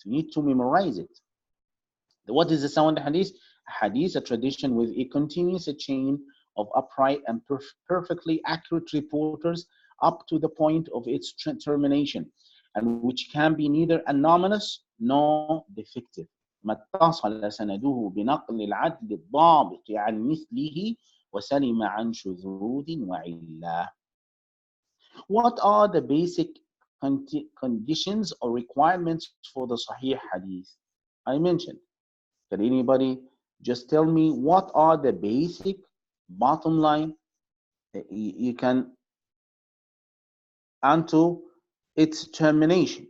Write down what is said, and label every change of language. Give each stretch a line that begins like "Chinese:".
English: We need to memorize it. What is the sound hadith? Hadith, a tradition with a continuous chain of upright and perfectly accurate reporters up to the point of its termination, and which can be neither anomalous nor defective.
Arabic: ما اتصل سنده بنقل العدل الضابط عن مثله وسلم عن شذوذ وعلة.
English: What are the basic conditions or requirements for the Sahih Hadith? I mentioned. Can anybody just tell me what are the basic bottom line? You can unto its termination.